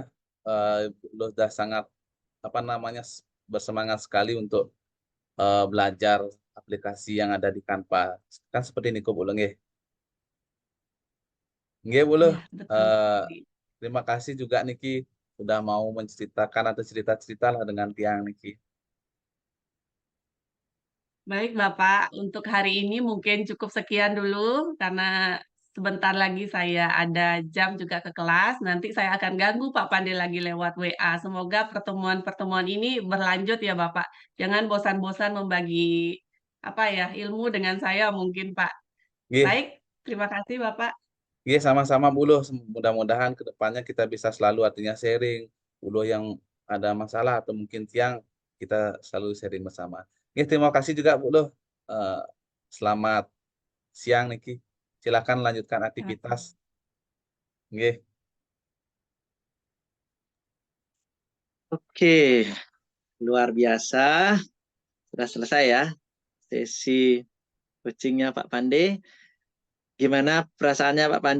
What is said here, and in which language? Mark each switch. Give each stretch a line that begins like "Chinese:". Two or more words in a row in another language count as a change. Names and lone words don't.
Indonesian: Bu Luh sudah sangat apa namanya bersemangat sekali untuk belajar aplikasi yang ada di Canva. Kan seperti ini kok Bu Luh, nggih. Nggih Bu Luh, Ya, betul eee, sekali. terima kasih juga niki sudah mau menceritakan atau cerita-cerita lah dengan tiang niki. Baik Bapak, untuk hari ini mungkin cukup sekian dulu karena sebentar lagi saya ada jam juga ke kelas. Nanti saya akan ganggu Pak Pande lagi lewat WA. Semoga pertemuan-pertemuan ini berlanjut ya Bapak. Jangan bosan-bosan membagi apa ya ilmu dengan saya mungkin Pak. Nggih, Baik, terima kasih Bapak. nggih sama-sama Bu Luh, mudah-mudahan ke depannya kita bisa selalu artinya sharing, Bu Luh yang ada masalah atau mungkin tiang, kita selalu sharing bersama. Nggih, terima kasih juga Bu Luh, eee, selamat siang niki. Silakan lanjutkan Sama-sama. aktivitas. Nggih. Oke, luar biasa. Sudah selesai ya sesi coachingnya Pak Pande. Gimana perasaannya Pak Pande?